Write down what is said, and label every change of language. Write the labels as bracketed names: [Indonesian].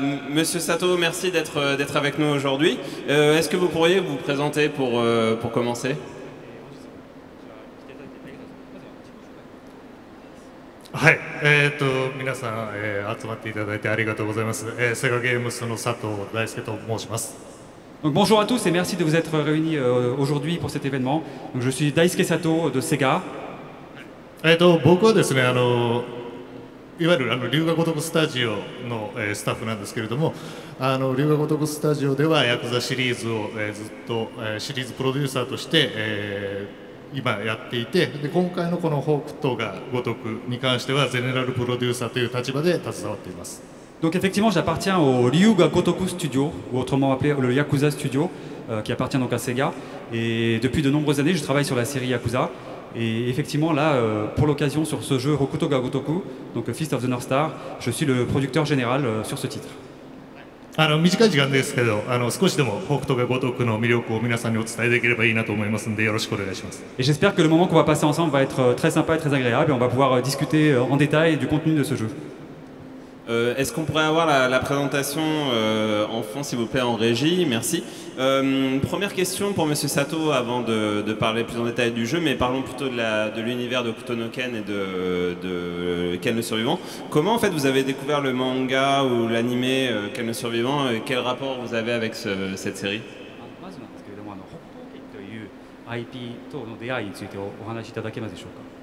[French] Monsieur Sato, merci d'être avec nous aujourd'hui. Est-ce que vous pourriez vous présenter pour commencer? [Japanese] はい、皆さん、集まっていただいてありがとうございます。セガゲームスの佐藤大輔と申します。 [French] Donc, bonjour à tous et merci de vous être réunis aujourd'hui pour cet événement. Donc, je suis Daisuke Sato de Sega. [Japanese] 僕はですね、いわゆる龍が如くスタジオの、スタッフなんですけれども、龍が如くスタジオではヤクザシリーズを、ずっと、シリーズプロデューサーとして、今やっていて、で今回のこの北斗が如くに関してはゼネラルプロデューサーという立場で携わっています。 [French] Donc effectivement, j'appartiens au Ryuga Gotoku Studio, ou autrement appelé le Yakuza Studio, qui appartient donc à Sega. Et depuis de nombreuses années, je travaille sur la série Yakuza. Et effectivement, là, pour l'occasion, sur ce jeu Hokuto ga Gotoku, donc Fist of the North Star, je suis le producteur général sur ce titre. [Japanese] 短い時間ですけど、少しでも北斗が如くの魅力を皆さんにお伝えできればいいなと思いますので、よろしくお願いします。 [French] Et j'espère que le moment qu'on va passer ensemble va être très sympa et très agréable et on va pouvoir discuter en détail du contenu de ce jeu. Est-ce qu'on pourrait avoir la présentation en fond, s'il vous plaît, en régie? Merci. Première question pour Monsieur Sato avant de parler plus en détail du jeu, mais parlons plutôt de l'univers de Hokuto no Ken et de Ken le Survivant. Comment en fait vous avez découvert le manga ou l'animé Ken le Survivant et quel rapport vous avez avec cette série? [Japanese] まずなんですけれども、北斗拳という IP との出会いについてお話しいただけますでしょうか。